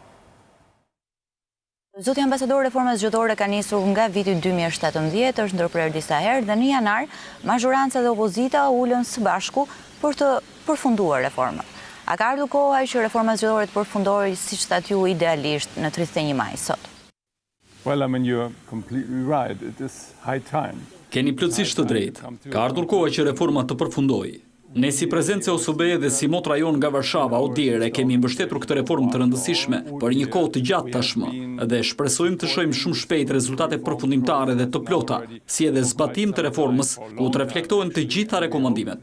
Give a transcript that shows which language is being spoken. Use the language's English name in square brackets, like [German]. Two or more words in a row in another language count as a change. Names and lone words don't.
[Albanian] Zoti ambasador, reforma zgjedhore ka nisur nga viti 2017, është ndërprerë disa herë dhe në janar mazhoranca dhe opozita ulën së bashku për të përfunduar reformën. A ka ardhur koha që reforma zgjedhore të përfundojë siç thatë ju idealisht në 31 maj sot? [English] Well, I mean, you're completely right. It is high time. [Albanian] Keni plotësisht të drejtë. Ka ardhur koha që reforma të përfundojë. Ne si prezencë e OSB dhe si mot rajon nga Varshava o Dire kemi mbështetur këtë reformë të rëndësishme për një kohë të gjatë tashmë dhe shpresojmë të shohim shumë shpejt rezultate përfundimtare dhe të plota, si edhe zbatim të reformës ku të reflektohen të gjitha rekomandimet.